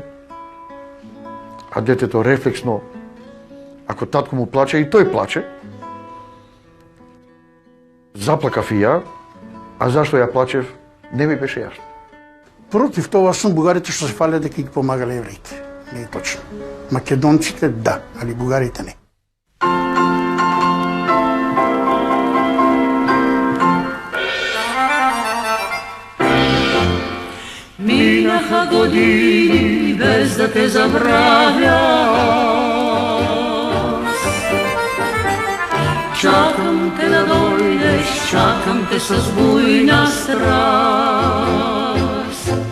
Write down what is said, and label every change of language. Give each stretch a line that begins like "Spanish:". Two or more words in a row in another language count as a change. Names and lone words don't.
Macedonian: А детето рефлексно, ако татко му плаче, и тој плаче. Заплакав и ја, а зашто ја плачев, не ми беше јасно. Против тоа сум бугарите што се фале дека ги помагале евреите. Не е точно. Македонците да, али бугарите не.
Bulgarian: Минаха години без да те забравя.
Macedonian: Чакам те да дојдеш, чакам те со бујна страст.